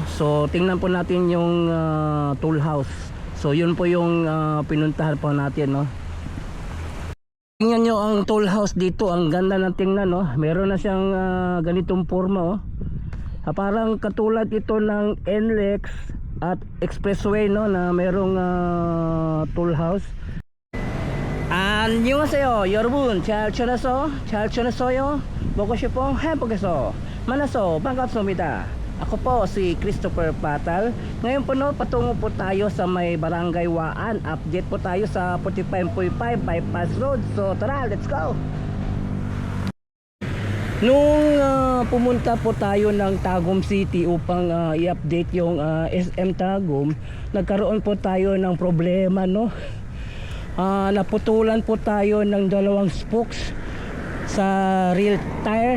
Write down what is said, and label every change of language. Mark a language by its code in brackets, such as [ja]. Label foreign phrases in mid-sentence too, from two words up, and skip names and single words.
[tl] So tingnan po natin yung toll house. So yun po yung pinuntahan po natin, no. Tingnan nyo ang toll house dito, ang ganda ng tingnan, no. Meron na siyang ganitong forma, oh. Parang katulad ito ng NLEX at Expressway, no, na merong toll house. [ko] 안녕하세요 여러분, 잘 지냈어요? 먹고 싶어 행복해서 만나서 반갑습니다. [tl] Ako po si Christopher Patal. Ngayon po, no, patungo po tayo sa may Barangay Waan. Update po tayo sa 45.5 bypass road. So tara, [en] let's go. [tl] Nung pumunta po tayo ng Tagum City upang i-update yung SM Tagum, nagkaroon po tayo ng problema, no. Naputulan po tayo ng dalawang spokes sa rear tire.